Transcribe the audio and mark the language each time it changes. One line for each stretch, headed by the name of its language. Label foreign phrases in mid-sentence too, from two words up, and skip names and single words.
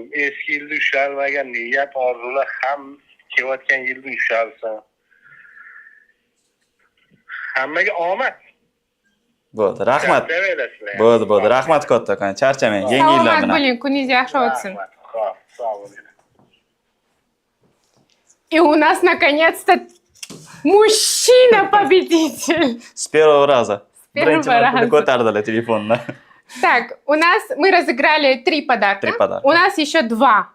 Uzbek: Eski yilda ushalmagan niyat, orzular ham kelayotgan yilda ushalsin. Hammaga omad. Bo'ldi, rahmat. Sevelasizlar. Bo'ldi. Rahmat kattakon. Charchamang. Yangi yillar Salomat bilan. bo'ling, kuningiz yaxshi o'tsin. Xo'p, sog' bo'ling.
Russian: И у нас наконец-то мужчина-победитель. С первого раза. первого
Uzbek: Birinchi marta
Russian: раза.
Uzbek: ko'tardilar telefonni.
Russian: Так, мы разыграли 3 подарка. 3 подарка. У нас еще 2.